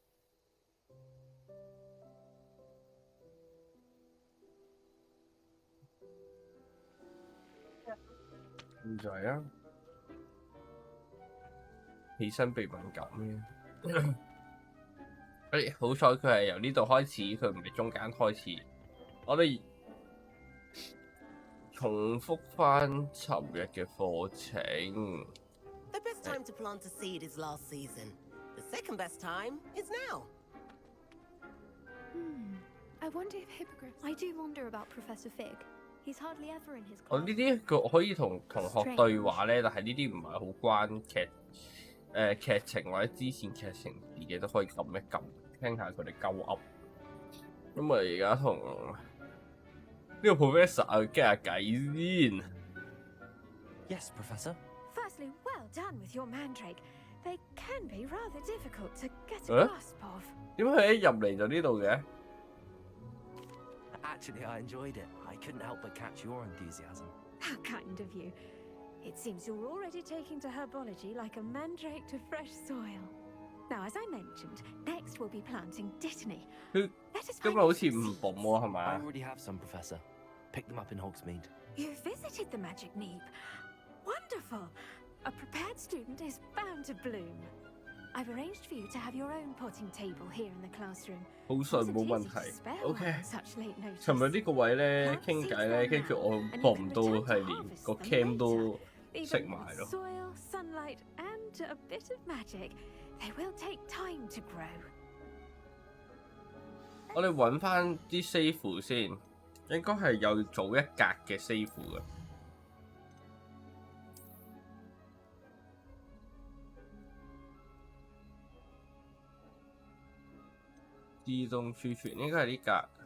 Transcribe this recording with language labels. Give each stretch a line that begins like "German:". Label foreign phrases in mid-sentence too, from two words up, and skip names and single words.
Cantonese: 現在啊，起身鼻敏感嘅。好彩佢係由呢度開始，佢唔係中間開始。我哋重複返尋日嘅課程。
English: The best time to plant a seed is last season. The second best time is now. I wonder if hippogriffs. I do wonder about Professor Fig. He's hardly ever in his class.
Cantonese: 我呢啲可以同同學對話咧，但係呢啲唔係好關劇情或者之前劇情自己都可以撳一撳，聽下佢哋鳩噏。咁我而家同呢個 professor 傾下偈先。
English: Yes, Professor. Firstly, well done with your mandrake. They can be rather difficult to get a grasp of.
Cantonese: 點解佢一入嚟就呢度嘅？
English: Actually, I enjoyed it. I couldn't help but catch your enthusiasm. How kind of you. It seems you're already taking to herbology like a mandrake to fresh soil. Now, as I mentioned, next we'll be planting dittany.
Cantonese: 佢今日好似唔懂喎，係咪
English: I
Cantonese: 啊？
English: already have some, Professor. Picked them up in Hogsmeade. You visited the magic neep. Wonderful. A prepared student is bound to bloom. I've arranged for you to have your own potting table here in the classroom.
Cantonese: 好順冇問題。OK。尋日呢個位咧傾偈咧，跟住我學唔到係連個 cam 都熄埋咯。
English: Soil, sunlight, and a bit of magic. They will take time to grow.
Cantonese: 我哋揾翻啲 save 先，應該係有早一格嘅 save 嘅。自動儲存應該係呢格。